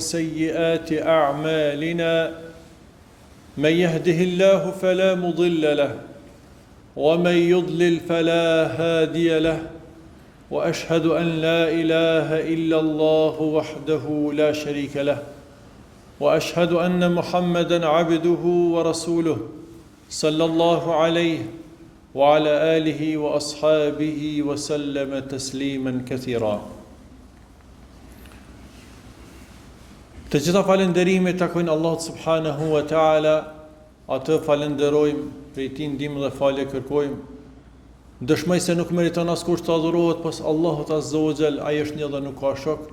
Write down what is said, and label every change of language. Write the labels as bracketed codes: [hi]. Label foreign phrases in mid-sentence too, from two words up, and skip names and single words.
[ar] سيئات أعمالنا من يهده الله فلا مضل له ومن يضلل فلا هادي له وأشهد أن لا إله إلا الله وحده لا شريك له وأشهد أن محمدًا عبده ورسوله صلى الله عليه وعلى آله وأصحابه وسلم تسليما كثيرا. [sq] Të gjitha falënderimet takojnë Allahut [ar] سبحانه وتعالى, [sq] atë falenderojmë, prej tij ndihmë dhe falje kërkojmë. Dëshmoj se nuk meriton askush të adhurohet pas Allahut [ar] عز وجل, [sq] ai është një dhe nuk ka shok.